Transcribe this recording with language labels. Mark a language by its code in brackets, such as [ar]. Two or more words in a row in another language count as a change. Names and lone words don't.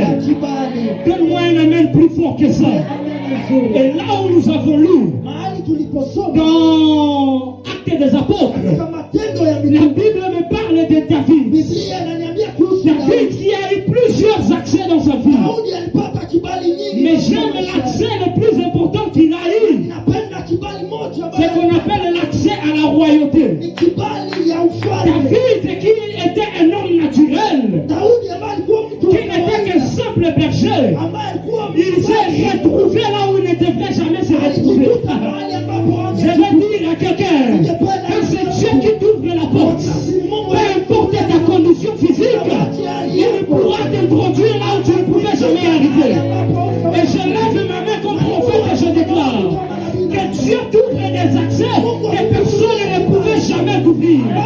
[fr] Donne-moi un amen plus fort que ça. Et là où nous avons lu, dans Actes des Apôtres, la Bible me parle de David. David qui a eu plusieurs plusieurs accès dans sa vie. [sw] Daudi alipata kibali nyingi. [fr] Mais j'aime l'accès le plus important qu'il a eu. [sw] Napenda kibali moja [fr] C'est qu'on appelle l'accès à la royauté. [sw] ni kibali ya ufalme. [fr] David, qui était un homme naturel, [sw] Daudi ambaye alikuwa mtu [fr] qui n'était qu'un simple berger, [sw] ambaye alikuwa [fr] il s'est retrouvé là où il ne devrait jamais se retrouver. [sw] alijikuta mahali ambapo [fr] Je vais dire à quelqu'un, quand c'est Dieu qui t'ouvre la porte, peu importe ta condition physique, il pourra t'introduire là où tu ne pouvais jamais arriver. Et je lève ma main comme prophète et je déclare que Dieu t'ouvre des accès que personne ne pouvait jamais t'ouvrir.